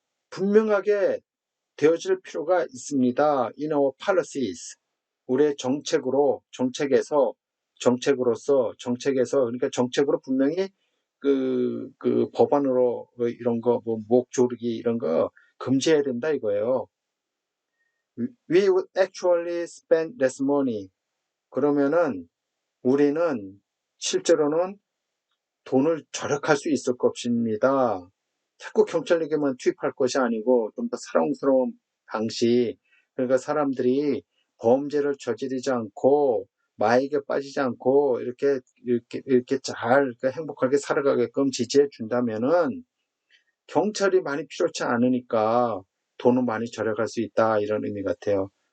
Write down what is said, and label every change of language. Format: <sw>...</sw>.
<ko>분명하게 되어질 필요가 있습니다.</ko> <en>In our policies.</en> <ko>우리의 정책으로서 그러니까 정책으로 분명히 그 법안으로 이런 거 목 조르기 이런 거 금지해야 된다 이거예요.</ko> <en>We would actually spend less money.</en> <ko>그러면은 우리는 실제로는 돈을 절약할 수 있을 것입니다. 자꾸 경찰에게만 투입할 것이 아니고 좀 더 사랑스러운 방식. 그러니까 사람들이 범죄를 저지르지 않고 마약에 빠지지 않고 이렇게 잘 행복하게 살아가게끔 지지해 준다면은 경찰이 많이 필요치 않으니까 돈은 많이 절약할 수 있다 이런 의미 같아요.</ko>